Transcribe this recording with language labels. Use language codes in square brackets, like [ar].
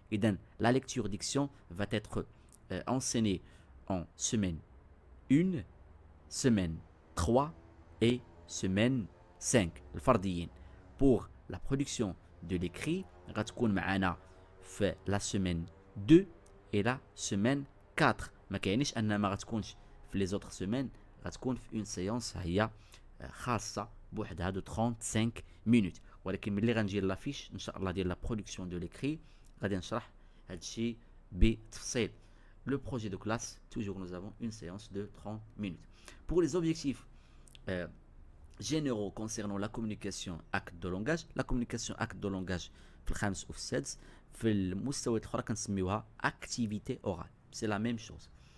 [fr] Et donc, la lecture diction va être enseignée en semaine 1, semaine 3 et semaine 5 [ar] الفرديين. [fr] Pour la production de l'écrit [ar] غتكون معنا في [fr] la semaine 2 et la semaine 4. [ar] ما كاينش ان ما غتكونش في لي زوتر سيمين، غتكون في اون سيونس هي خاصه بوحدها دو 35 مينوت. ولكن ملي غنجي لافيش ان شاء الله ديال لا برودكسيون دو ليكري غادي نشرح هادشي بتفصيل. [fr] Le projet de classe, toujours nous avons une séance de 30 minutes. Pour les objectifs généraux concernant la communication acte de langage, la communication acte de langage [ar] في الخامس وفي السادس، في المستويات الاخرى كنسميوها [fr] activité orale. C'est la même chose.